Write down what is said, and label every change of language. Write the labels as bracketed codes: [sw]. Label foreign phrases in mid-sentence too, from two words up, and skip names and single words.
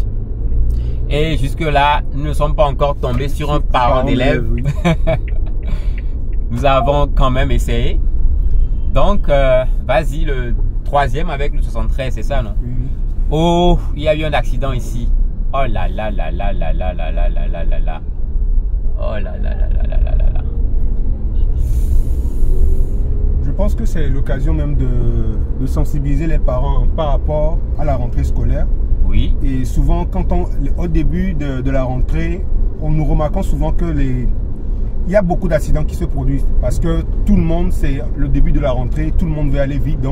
[fr] Et jusque là, nous ne sommes pas encore tombés sur un parent d'élève. Oui. Nous avons quand même essayé. Donc, vas-y, le troisième avec le 73, c'est ça, non? Oui. Oh, il y a eu un accident ici. Oh là là là là là là là là là là là là. Oh là là là là là là là là. Je pense que c'est l'occasion même de sensibiliser les parents par rapport à la rentrée scolaire. Oui. Et souvent, au début de la rentrée, nous remarquons souvent que il y a beaucoup d'accidents qui se produisent parce que tout le monde, c'est le début de la rentrée, tout le monde veut aller vite.